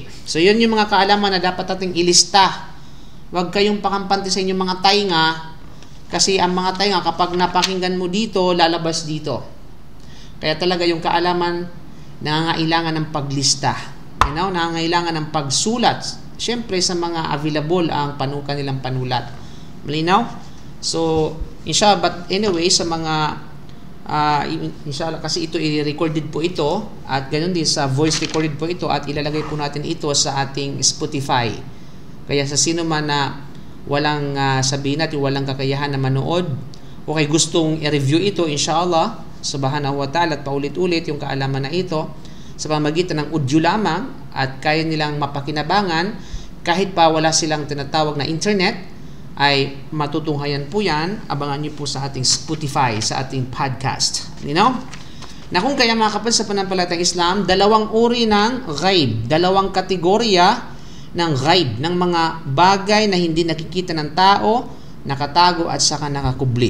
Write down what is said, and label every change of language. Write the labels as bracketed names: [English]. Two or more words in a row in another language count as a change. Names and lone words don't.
[Filipino] So, yun yung mga kaalaman na dapat nating ilista. Huwag kayong pakampante sa inyong mga tainga kasi ang mga tainga kapag napakinggan mo dito, lalabas dito. Kaya talaga yung kaalaman nangangailangan ng paglista. Nangangailangan ng pagsulat. Siyempre sa mga available ang kanilang panulat. Malinaw? [English] So, inshallah, but anyway, [Filipino] sa mga inshallah, kasi ito i-recorded po ito at ganoon din sa [English] voice recorded [Filipino] po ito at ilalagay po natin ito sa ating Spotify. Kaya sa sino man na walang sabihin natin, walang kakayahan na manood o kay gustong i-review ito, [Arabic] إن شاء الله سبحانه وتعالى [Filipino] at paulit-ulit yung kaalaman na ito sa pamagitan ng audio lamang at kaya nilang mapakinabangan kahit pa wala silang tinatawag na internet, ay matutunghayan po yan. Abangan niyo po sa ating Spotify, sa ating podcast. Na kung kaya mga kapatid sa pananampalatayang Islam, dalawang uri ng ghaib, dalawang kategorya ng ghaib, ng mga bagay na hindi nakikita ng tao, nakatago at saka nakakubli.